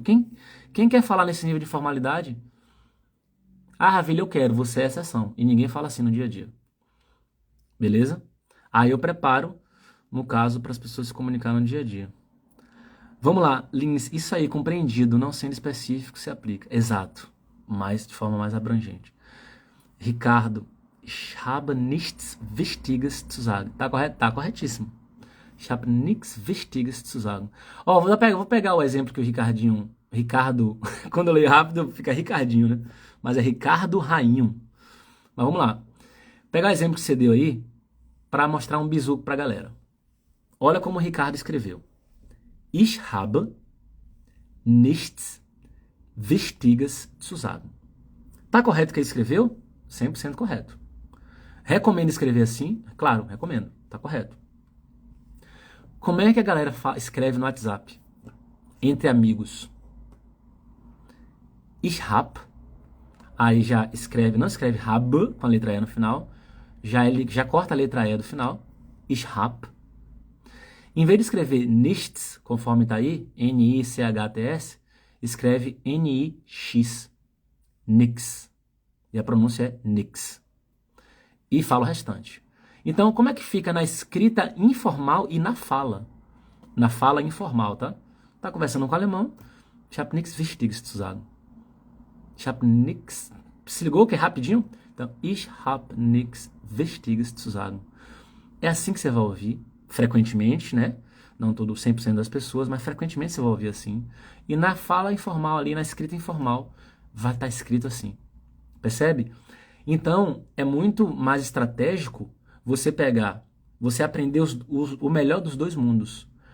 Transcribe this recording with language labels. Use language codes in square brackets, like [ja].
[pt] Quem quer falar nesse nível de formalidade? Ah, Ravilha, eu quero, você é exceção. E ninguém fala assim no dia a dia. Beleza? Aí eu preparo, no caso, para as pessoas se comunicarem no dia a dia. Vamos lá, Lins, isso aí, compreendido, não sendo específico, se aplica. Exato, mas de forma mais abrangente. [de] Ricardo, ich habe nichts Wichtiges zu sagen. [pt] Tá correto? Tá corretíssimo. [de] Ich habe nichts Wichtiges zu sagen. [pt] Ó, vou pegar o exemplo que o Ricardo, quando eu leio rápido, fica Ricardinho, né? Mas é Ricardo Rainho. Mas vamos lá. Pegar o exemplo que você deu aí, para mostrar um bizu pra galera. Olha como o Ricardo escreveu. [de] Ich habe nichts Wichtiges zu sagen. [pt] Tá correto o que ele escreveu? 100% correto. Recomendo escrever assim? Claro, recomendo. Tá correto. Como é que a galera escreve no WhatsApp? Entre amigos. [de] Ich hab. [pt] Aí já escreve, não escreve hab com a letra E no final. Ele já corta a letra E do final. [de] Ich hab. [pt] Em vez de escrever nichts, conforme tá aí, N-I-C-H-T-S, escreve N-I-X. Nix. E a pronúncia é nix. E fala o restante. Então, como é que fica na escrita informal e na fala? Na fala informal, tá? Tá conversando com o alemão. [de] Ich hab nichts Wichtiges zu sagen. Ich hab nichts... [pt] Se ligou que é rapidinho? Então, [de] ich hab nichts Wichtiges zu sagen. [pt] É assim que você vai ouvir, frequentemente, né? Não todo 100% das pessoas, mas frequentemente você vai ouvir assim. E na fala informal ali, na escrita informal, vai estar escrito assim. Percebe? Então, é muito mais estratégico você aprender o melhor dos dois mundos.